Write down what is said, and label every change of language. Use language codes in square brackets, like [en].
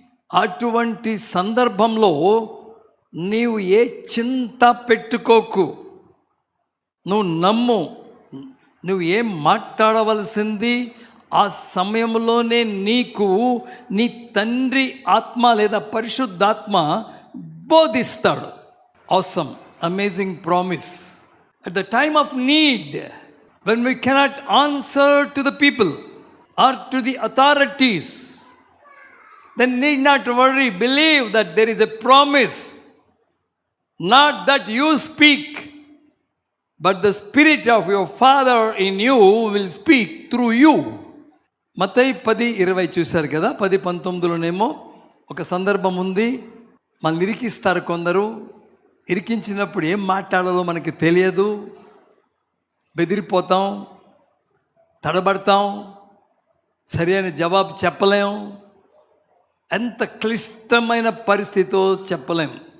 [te] అటువంటి సందర్భంలో నీవు ఏ చింత పెట్టుకోకు, నువ్వు నమ్ము. నువ్వు ఏం మాట్లాడవలసింది ఆ సమయంలోనే నీకు నీ తండ్రి ఆత్మ లేదా పరిశుద్ధాత్మ బోధిస్తాడు. [en] Awesome, amazing promise. At the time of need, when we cannot answer to the people or to the authorities, then need not worry. Believe that there is a promise, not that you speak, but the Spirit of your Father in you will speak through you. [te] మత్తయి 10:20 చూశారు కదా. 10:19లోనేమో ఒక సందర్భం ఉంది, మనల్ని ఇరికిస్తారు కొందరు. ఇరికించినప్పుడు ఏం మాట్లాడాలో మనకి తెలియదు, బెదిరిపోతాం, తడబడతాం, సరి అయిన జవాబు చెప్పలేం, ఎంత క్లిష్టమైన పరిస్థితితో చెప్పలేం.